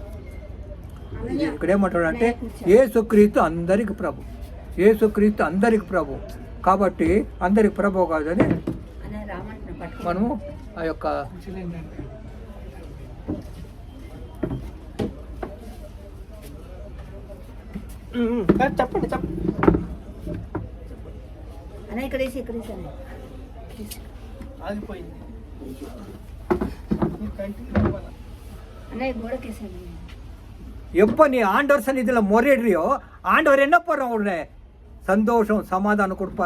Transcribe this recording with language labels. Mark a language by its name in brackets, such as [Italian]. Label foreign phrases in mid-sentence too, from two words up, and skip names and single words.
[Telugu] ఇక్కడ ఏమంటాడు అంటే, యేసుక్రీస్తు అందరికి ప్రభు, యేసుక్రీస్తు అందరికి ప్రభు. కాబట్టి అందరికి ప్రభు కాదని మనము ఆ యొక్క చెప్పండి [Tamil] எப்போ நீ ஆண்டவர் சன்னிதியில் முறையிடுறியோ ஆண்டவர் என்ன பண்ணுறோம்? உடனே சந்தோஷம் சமாதானம் கொடுப்பாரு.